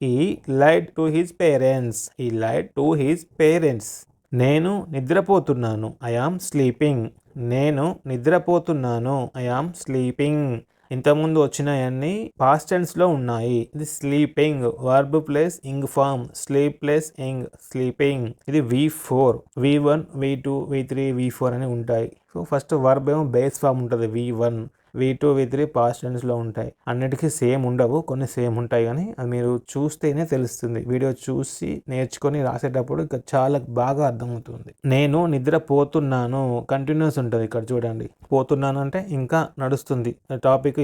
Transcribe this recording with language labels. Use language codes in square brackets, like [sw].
[en] He lied to his parents. He lied to his parents. [te] నేను నిద్రపోతున్నాను. [en] I am sleeping. [te] నేను నిద్రపోతున్నాను. [en] I am sleeping. [te] ఇంతకుముందు వచ్చినాయన్నీ past tense లో ఉన్నాయి. ఇది sleeping, verb plus ing form. Sleep plus ing, sleeping. ఇది V4, V1, V2, V3, V4 అని ఉంటాయి. So first verb ఏమో బేస్ ఫార్మ్ ఉంటుంది. V1, V2, V3 past tense లో ఉంటాయి. అన్నిటికీ సేమ్ ఉండవు, కొన్ని సేమ్ ఉంటాయి. కానీ అది మీరు చూస్తేనే తెలుస్తుంది. వీడియో చూసి నేర్చుకొని రాసేటప్పుడు ఇంకా చాలా బాగా అర్థమవుతుంది. నేను నిద్రపోతున్నాను కంటిన్యూస్ ఉంటుంది. ఇక్కడ చూడండి, పోతున్నాను అంటే ఇంకా నడుస్తుంది టాపిక్.